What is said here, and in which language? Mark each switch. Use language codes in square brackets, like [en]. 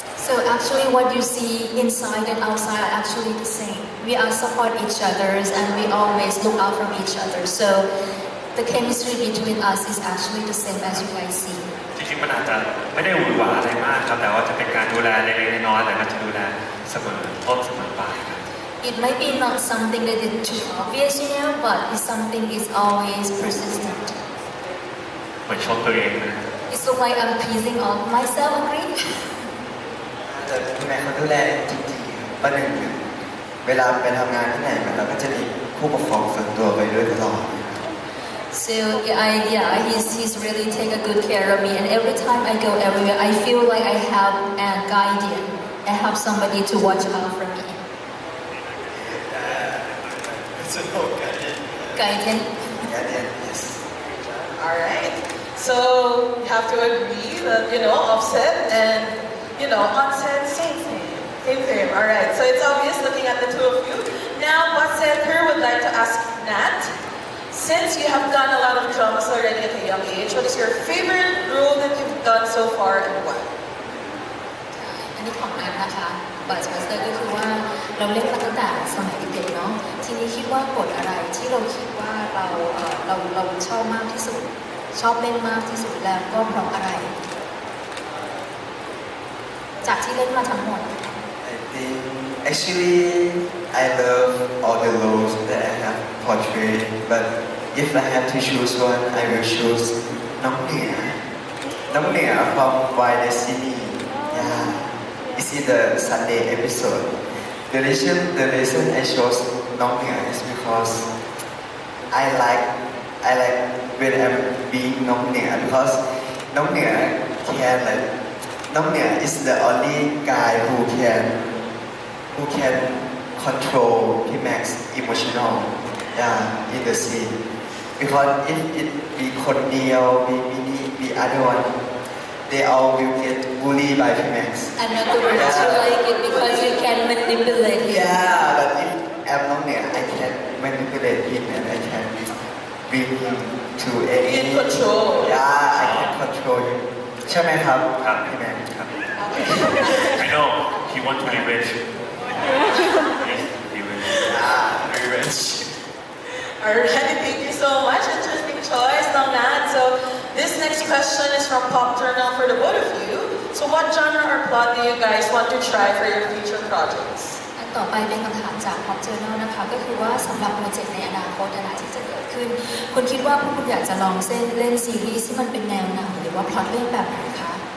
[en] So actually what you see inside and outside are actually the same. We all support each other and we always look out for each other. So the chemistry between us is actually the same as you guys see. [th] จริงๆมันอาจจะไม่ได้หวือหวาอะไรมากครับแต่ว่าจะเป็นการดูแลเล็กๆน้อยๆแต่ก็จะดูแลเสมอต้นเสมอปลายครับ [en] It might be not something that is too obvious, but it's something is always persistent. [th] เหมือนชมตัวเองนะ [en] It's so like I'm pleasing of myself, agree? [th] แต่พี่แม็กเขาดูแลจริงๆประหนึ่งเวลาไปทำงานที่ไหนเราก็จะมีผู้ปกครองส่วนตัวไปด้วยตลอด [en] So he's really take a good care of me, and every time I go everywhere, I feel like I have a guardian. I have somebody to watch out for me. [th] สนุกกัน [en] Guardian. yes Alright. So you have to agree that, offset and, onset, same thing. Same thing. Alright. So it's obvious looking at the two of you. Now, Onset here would like to ask Nat, since you have done a lot of dramas already at a young age, what is your favorite role that you've done so far and why? [th] อันนี้ของนัทนะคะบัตรสปอนเซอร์ก็คือว่าเราเล่นมาตั้งแต่สมัยเด็กๆเนาะทีนี้คิดว่าบทอะไรที่เราคิดว่าเราชอบมากที่สุดชอบเล่นมากที่สุดแล้วก็เพราะอะไรจากที่เล่นมาทั้งหมด [en] I think actually I love all the roles that I have portrayed but if I have to choose one I will choose น้องเหนือ from Why Destiny yeah it's in the Sunday episode the reason I chose น้องเหนือ is because I like when I'm being น้องเหนือ because น้องเหนือ can like น้องเหนือ is the only guy who can control Max emotional in the scene because if it be คนเดียว be other one they all will get bullied by Max Another word you like it because you can manipulate it but if I'm น้องเหนือ I can manipulate him and I can bring him to any Be in control. I can control him [th] ใช่ไหมครับ ครับ พี่แม็ก [en] ครับ I know he want to be rich yes be rich very rich Alright, thank you so much. Interesting choice, Nong Nat. So this next question is from Pop Journal for the both of you. So what genre or plot do you guys want to try for your future projects? [th] อันต่อไปเป็นคำถามจาก Pop Journal นะคะก็คือว่าสำหรับโปรเจกต์ในอนาคตที่จะเกิดขึ้นคุณคิดว่าคุณอยากจะลองเล่นซีรีส์ที่มันเป็นแนวหนังหรือว่าพล็อตเรื่องแบบไหนคะ